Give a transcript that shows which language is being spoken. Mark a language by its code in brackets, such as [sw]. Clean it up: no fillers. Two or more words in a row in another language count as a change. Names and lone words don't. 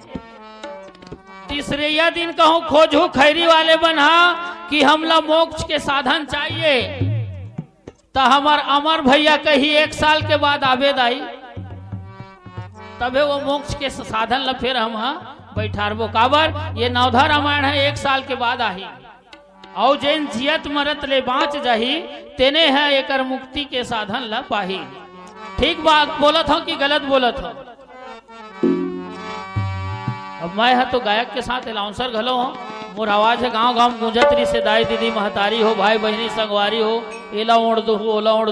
[hne] तीसरे या दिन कहूं खोजू खैरी वाले बना कि हमला मोक्ष के साधन चाहिए, तो हमार अमर भैया कही 1 साल के बाद आवेद आई, तबे वो मोक्ष के साधन ला फिर हम बैठारबो। काबर ये नवधा रामायण है 1 साल के बाद आही, और जैन जियत मरत ले बाँच जाही, तेने है एकर मुक्ति के साधन ला पाही। ठीक बात बोलत हो कि गलत बोलत हो? अब मैं है तो गायक के साथ अलाउंसर घलो हो, मोर आवाज है गांव गांव गूंजतरी से दाई दीदी महतारी हो, भाई बहनी संगवारी हो, एला ओढ़ दू ओला ओढ़ दू।